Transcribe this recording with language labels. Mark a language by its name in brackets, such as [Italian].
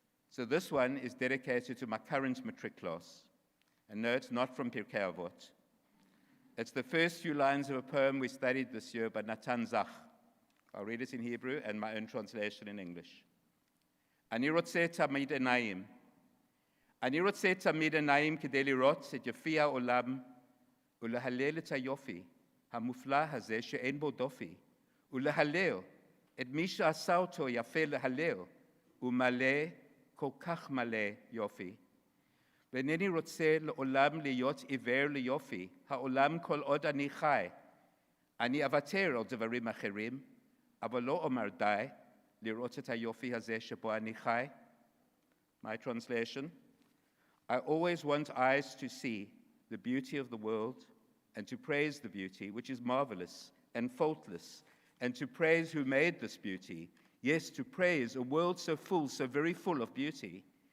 [English] So this one is dedicated to my current matric class. And no, it's not from Pirkei Avot. It's the first few lines of a poem we studied this year by Natan Zach. I'll read it in Hebrew and my own translation in English. [Hebrew] Ani rotze tamid enayim. Ani rotze tamid enayim kidei lirot et yafi ha'olam ולהלל את היופי המופלא הזה שאין בו דופי, ולהלל את מי שעשה אותו יפה להלל, ומלא, כל כך מלא יופי. ואינני רוצה לעולם להיות עיוור ליופי, העולם כל עוד אני חי. אני אוותר על דברים אחרים, אבל לא אומר די לראות את היופי הזה שבו אני חי. [English] My translation: I always want eyes to see the beauty of the world and to praise the beauty, which is marvelous and faultless, and to praise who made this beauty. Yes, to praise a world so full, so very full of beauty.